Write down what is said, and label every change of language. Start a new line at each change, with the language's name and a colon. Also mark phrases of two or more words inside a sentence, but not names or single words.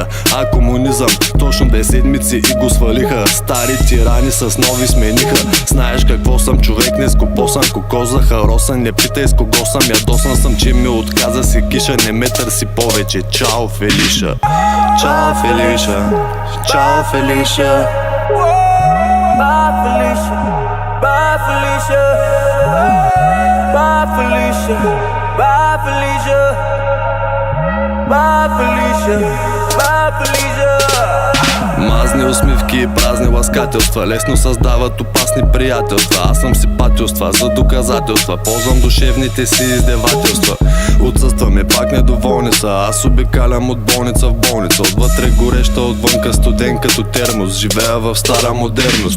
Bulgarian: А комунизъм, точно 2 седмици и го свалиха. Стари тирани с нови смениха. Знаеш какво съм, човек не скопосан, кокос захаросан. Не питай с кого съм, ядосан съм, че ми отказа си киша. Не ме търси повече, чао Фелиша. Чао Фелиша, чао Фелиша.
English: Bye Felicia, bye Felicia, bye Felicia, bye Felicia, bye Felicia, bye Felicia.
Bulgarian: Мазни усмивки и празни ласкателства лесно създават опасни приятелства. Аз съм си патилства за доказателства. Ползвам душевните си издевателства. Отсъстваме, пак недоволни са. Аз обикалям от болница в болница. Отвътре гореща, отвънка студен като термос. Живея в стара модерност.